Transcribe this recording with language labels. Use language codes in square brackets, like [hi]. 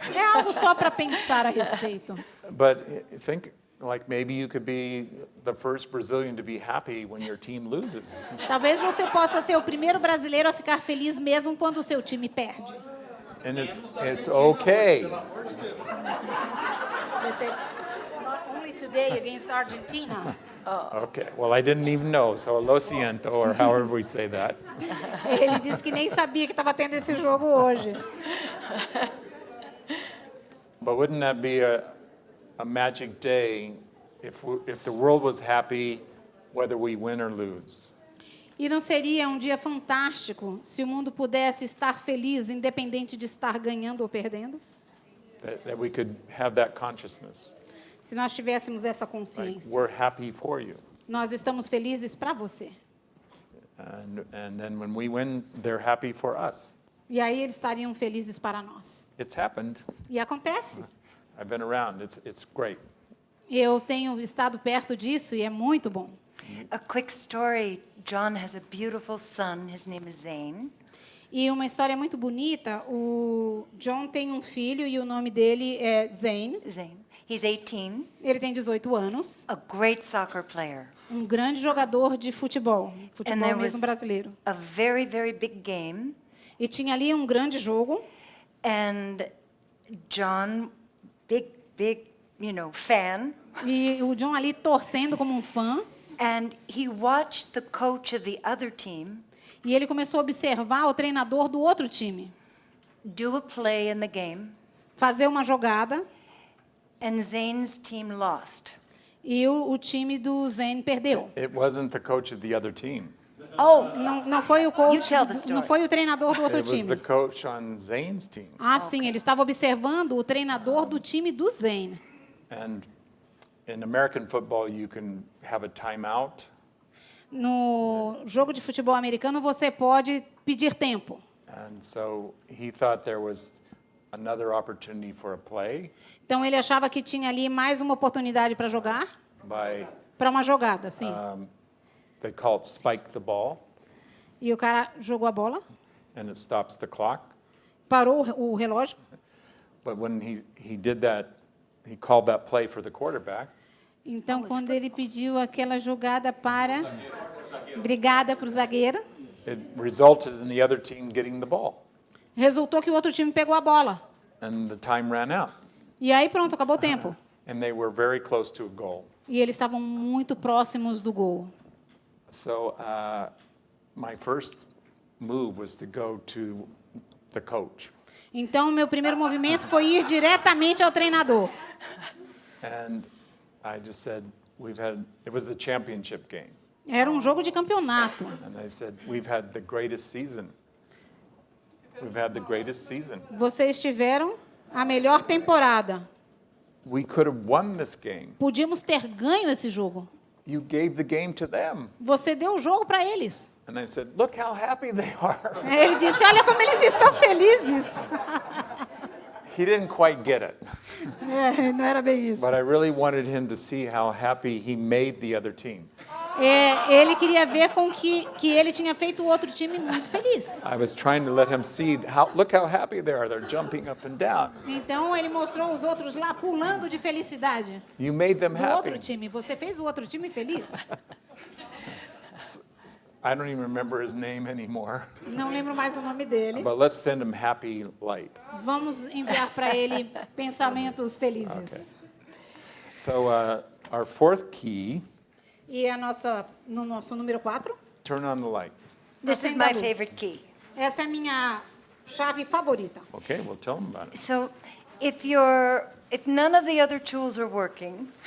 [pt] É algo só para pensar a respeito. [en] But think like maybe you could be the first Brazilian to be happy when your team loses. [pt] Talvez você possa ser o primeiro brasileiro a ficar feliz mesmo quando o seu time perde. [en] And it's okay. Not only today against Argentina. Okay, well, I didn't even know, so [es] lo siento, [en] or however we say that. [pt] Ele disse que nem sabia que estava tendo esse jogo hoje. [en] But wouldn't that be a magic day if the world was happy whether we win or lose? [pt] E não seria um dia fantástico se o mundo pudesse estar feliz, independente de estar ganhando ou perdendo? [en] That we could have that consciousness. [pt] Se nós tivéssemos essa [en] Like, [pt] consciência. [en] we're happy for you. [pt] Nós estamos felizes para você. [en] And then when we win, they're happy for us. [pt] E aí eles estariam felizes para nós. [en] It's happened. [pt] E acontece. [en] I've been around. It's great. [pt] Eu tenho estado perto disso e é muito bom. [en] A quick story. John has a beautiful son. His name is Zane. [pt] E uma história muito bonita, o John tem um filho e o nome dele é Zane. [en] Zane. He's 18, [pt] Ele tem 18 anos, [en] a great soccer player. [pt] um grande jogador de futebol [en] And [pt] futebol [en] there [pt] mesmo [en] was [pt] brasileiro. [en] a very, very big game. [pt] E tinha ali um grande jogo, [en] And John, big, fan. [pt] e o John ali torcendo como um fã, [en] And he watched the coach of the other team [pt] e ele começou a observar o treinador do outro time [en] do a play in the game. [pt] fazer uma jogada, [en] And Zane's team lost. [pt] e o time do Zane perdeu. [en] It wasn't the coach of the other team. Oh, [pt] Não foi o [en] You coach, tell the story. [pt] não foi o treinador do outro [en] It was the [pt] time. [en] coach on Zane's team. [pt] Ah, sim, ele estava observando o treinador do time do Zane. [en] And in American football, you can have a timeout. [pt] No jogo de futebol americano, você pode pedir tempo. [en] And so he thought there was another opportunity for a play [pt] Então, ele achava que tinha ali mais uma oportunidade para jogar, [en] by, [pt] para uma jogada, sim. [en] they call it spike the ball, [pt] E o cara jogou a bola, [en] and it stops the clock. [pt] parou o relógio. [en] But when he did that, he called that play for the quarterback. [pt] Então, quando ele pediu aquela jogada para... Brigada para o zagueiro. [en] It resulted in the other team getting the ball, [pt] Resultou que o outro time pegou a bola. [en] and the time ran out. [pt] E aí, pronto, acabou o tempo. [en] And they were very close to a goal. [pt] E eles estavam muito próximos do gol. [en] So my first move was to go to the coach. [pt] Então, o meu primeiro movimento foi ir diretamente ao treinador. [en] And I just said, it was the championship game. [pt] Era um jogo de campeonato. [en] And I said, we've had the greatest season. We've had the greatest season. [pt] Vocês tiveram a melhor temporada. [en] We could have won this game. [pt] Podíamos ter ganho esse jogo. [en] You gave the game to them. [pt] Você deu o jogo para eles. [en] And I said, look how happy they are. [pt] Ele disse, olha como eles estão felizes. [en] He didn't quite get it. [pt] Não era bem isso. [en] But I really wanted him to see how happy he made the other team. [pt] Ele queria ver com que ele tinha feito o outro time muito feliz. [en] I was trying to let him see look how happy they are. They're jumping up and down. [pt] Então, ele mostrou os outros lá pulando de felicidade. [en] You made them [pt] Do outro [en] happy. [pt] time. Você fez o outro time feliz. [en] I don't even remember his name anymore. [pt] Não lembro mais o nome dele. [en] But let's send him happy light. [pt] Vamos enviar para ele pensamentos felizes. [en] Okay. So our fourth key, [pt] E no nosso número 4, [en] turn on the light. this is [pt] acenda a [en] my [pt] luz. [en] favorite key. [pt] Essa é a minha chave favorita. [en] Okay, well tell him about it. So if none of the other tools are working,